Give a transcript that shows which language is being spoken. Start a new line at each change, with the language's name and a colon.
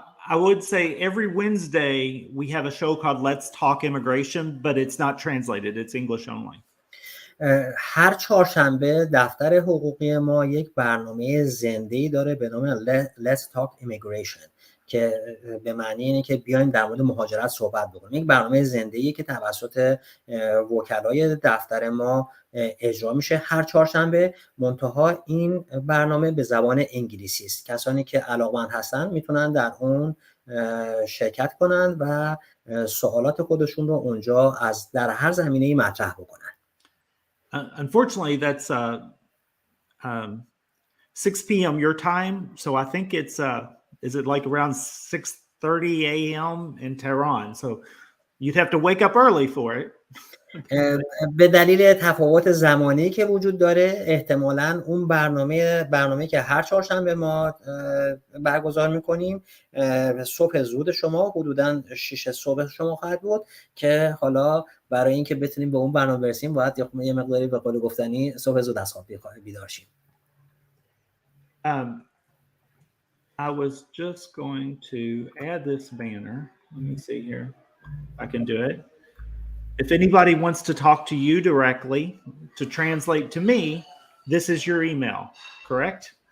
English: I would say every Wednesday we have a show called Let's Talk Immigration, but it's not translated. It's English only.
Persian: هر چهارشنبه دفتر حقوقی ما یک برنامه زنده‌ای داره به نام Let's Talk Immigration که به معنی اینه که بیایم در مورد مهاجرت صحبت بکنیم. یک برنامه زنده‌ای که توسط وکلای دفتر ما اجرا میشه هر چهارشنبه. منتها این برنامه به زبان انگلیسی است. کسانی که علاقه‌مند هستن میتونن در اون شرکت کنن و سوالات خودشون رو اونجا در هر زمینه‌ای مطرح بکنن.
English: Unfortunately, that's 6 p.m. your time, so I think it's is it like around 6:30 a.m. in Tehran? So you'd have to wake up early for it.
Persian: به دلیل تفاوت زمانی که وجود داره احتمالاً اون برنامه که هر چهارشنبه ما برگزار میکنیم صبح زود شما حدوداً 6 صبح شما خواهد بود که حالا برای اینکه بتونیم به اون برنامه برسیم باید یه مقداری به قول گفتنی صبح زود از خواب بیدار شیم.
English: I was just going to add this banner. Let me see here. I can do it. If anybody wants to talk to you directly to translate to me, this is your email, correct?